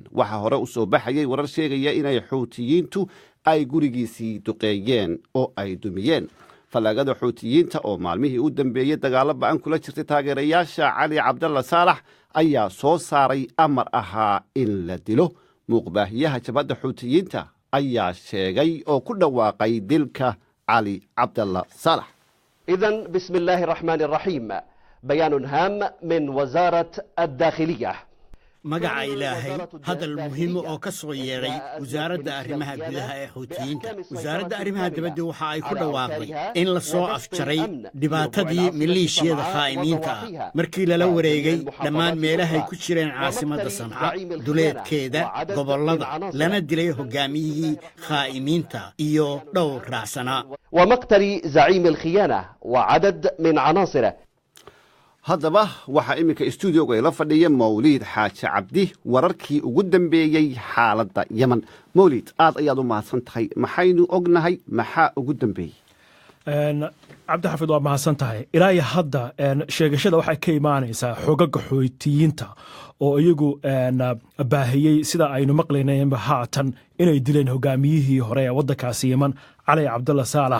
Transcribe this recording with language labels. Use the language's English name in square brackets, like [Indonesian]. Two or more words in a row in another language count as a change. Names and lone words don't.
[Somali] waxaa hore u soo baxayay warar sheegaya inay xuutiyiintu ay gurigiisii duqeeyeen oo ay dumiyeen. fallaagada xuutiyiinta oo maalmihii u dambeeyey dagaalo ba'an kula jirtay taageerayaasha Cali Cabdullah Saalex ayaa soo saaray amar ahaa in la dilo. muuqbaahiyaha jabhadda xuutiyiinta ayaa sheegay oo ku dhawaaqay dilka علي عبد الله صالح. [Arabic] إذن بسم الله الرحمن الرحيم. بيان هام من وزارة الداخلية. [Somali] magaca ilaahay hadal muhiim oo ka soo yeeray wasaaradda arrimaha gudaha ee xuutiyiinta. wasaaradda arrimaha dibadda waxa ay ku dhawaaqday in la soo afjaray dhibaatadii maleeshiyada khaa'imiinta ah markii lala wareegay dhammaan meelahay ku jireen caasimadda Sanca, duleedkeeda, gobollada, lana dilay hogaamiyihii khaa'imiinta iyo dhowr raacsanaa. [Arabic] ومقتل زعيم الخيانة وعدد من عناصره. [Somali] haddaba waxaa iminka stuudioga ila fadhiya Mawliid Xaaji Cabdi wararkii ugu dambeeyey xaaladda Yemen. Mawliid, aad ayaad u mahadsan tahay. maxaynu ognahay maxaa ugu dambeeyey? Cabdixaafid waa mahadsan tahay. ilaa iyo hadda sheegashada waxay ka imaanaysaa xogaga xuutiyiinta oo iyagu baahiyey sida aynu maqlaynayba haatan inay dileen hogaamiyihii hore ee waddankaasi Yemen Cali Cabdullah Saalex.